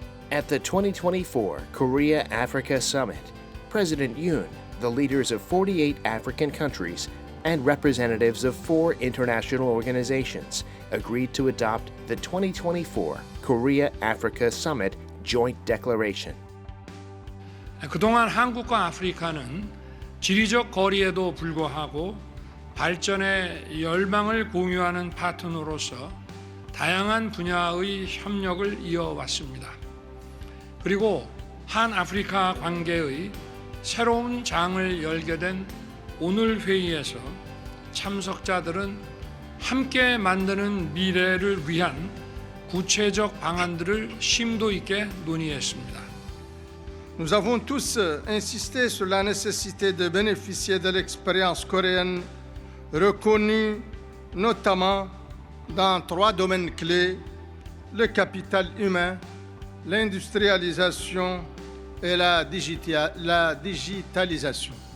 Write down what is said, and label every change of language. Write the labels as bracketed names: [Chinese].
[English] At the 2024 Korea-Africa Summit, President Yoon, the leaders of 48 African countries, and representatives of 4 international organizations agreed to adopt the 2024 Korea-Africa Summit Joint Declaration. [Korean] 그동안 한국과 아프리카는 지리적 거리에도 불구하고 발전의 열망을 공유하는 파트너로서 다양한 분야의 협력을 이어왔습니다. 그리고 한아프리카 관계의 새로운 장을 열게 된 오늘 회의에서 참석자들은 함께 만드는 미래를 위한 구체적 방안들을 심도 있게 논의했습니다. [French] Nous avons tous insisté sur la nécessité de bénéficier de l'expérience coréenne reconnue notamment dans 3 domaines clés: le capital humain, l'industrialisation et la digitalisation.